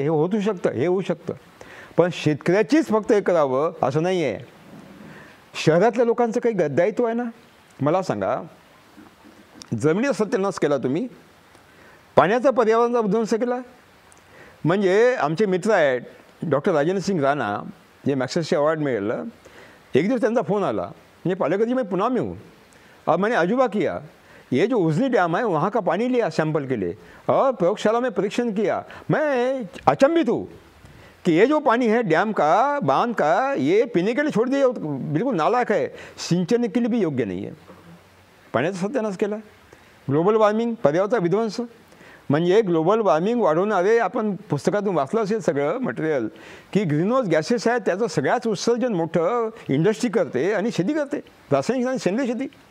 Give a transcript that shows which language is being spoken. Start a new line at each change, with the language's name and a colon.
Marathi: हे होऊ शकतं. पण शेतकऱ्याचीच फक्त हे करावं असं नाही आहे. शहरातल्या लोकांचं काही दायित्व आहे ना. मला सांगा, जमिनीचा सत्यानाश केला तुम्ही, पाण्याचा पर्यावरणाचा विध्वंस केला. म्हणजे आमचे मित्र आहेत डॉक्टर राजेंद्र सिंग राणा, जे मॅक्सेसचे अवॉर्ड मिळालं. एक दिवस त्यांचा फोन आला, म्हणजे
Hindi: पालेकर जी मैं पुणे में हूँ, अब मैंने अजूबा किया, ये जो उजनी डैम है वहाँ का पानी लिया, सैंपल के लिए, और प्रयोगशाला में परीक्षण किया. मैं अचंभित हूँ कि ये जो पानी है डैम का, बांध का, ये पीने के लिए छोड़ दिया, बिल्कुल नालायक है, सिंचन के लिए भी योग्य नहीं है.
Marathi: पाण्याचा सत्यानाश केला. ग्लोबल वॉर्मिंग, पर्यावरणाचा विध्वंस. म्हणजे ग्लोबल वॉर्मिंग वाढवणारे, आपण पुस्तकातून वाचलं असेल सगळं मटेरियल, की ग्रीनहाऊस गॅसेस आहेत त्याचं सगळ्याच उत्सर्जन मोठं इंडस्ट्री करते आणि शेती करते, रासायनिक आणि सेंद्रिय शेती.